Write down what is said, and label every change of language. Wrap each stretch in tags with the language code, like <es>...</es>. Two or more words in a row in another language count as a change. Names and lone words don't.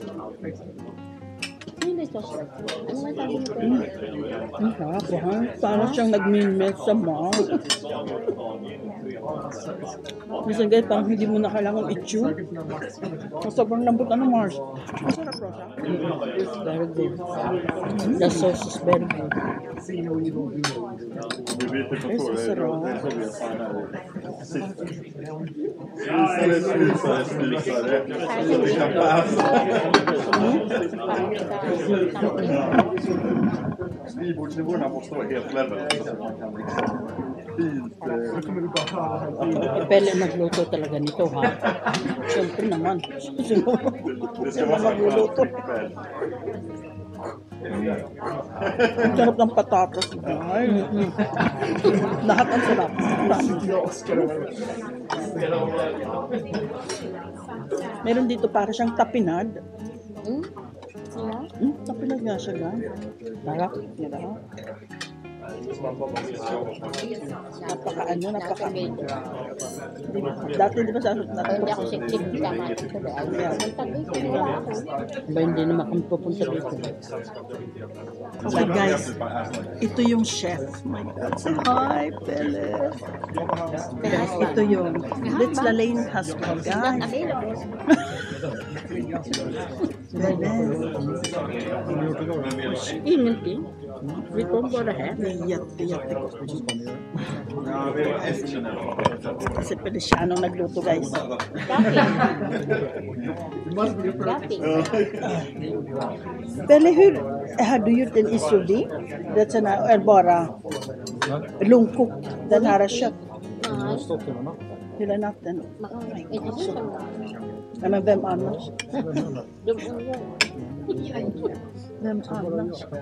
<tl>Ano ba ito? Ano nga sabi nito? Ang sarap, ha? Parang siyang nag-melt sa mouth. Minsan guys, parang hindi mo na kailangan i-chew. Sobrang lambot Mars. Ang sarap, Rosa.</tl> <en>Very good. The sauce is very good. Yes,</en> <tl>sarap.</tl> <sv>Skrivbordsnivåerna måste vara helt level så att man kan fint...</sv> <tl>Pele nagluto talaga nito, ha? Siyempre naman.</tl> <sv>Det ska vara</sv> <tl>Magluluto. Ang sarap ng patatas. Ay. Lahat ang sarap. Meron dito para siyang tapinad. Tapinad nga siya, guys. Sarap. Napaka. Dati di ba sa Hindi ako siksik, tama. Ba hindi naman kami pupunta dito. Okay, guys. Ito yung chef.</tl> <en>My God. Say hi, Pele.</en> <tl>Guys, ito yung Litz Lalaine husband, guys. Pele.</tl> <sv>Ingenting. Vi kom bara här. Det är jättegott.</sv> <tl>Kasi Pele siya nung nagluto, guys.</tl> <sv>Pele, hur hade du gjort en isodi? Det är bara långkokt. Den här är kött. Hela natten. Nej, men vem annars? Vem annars?</sv>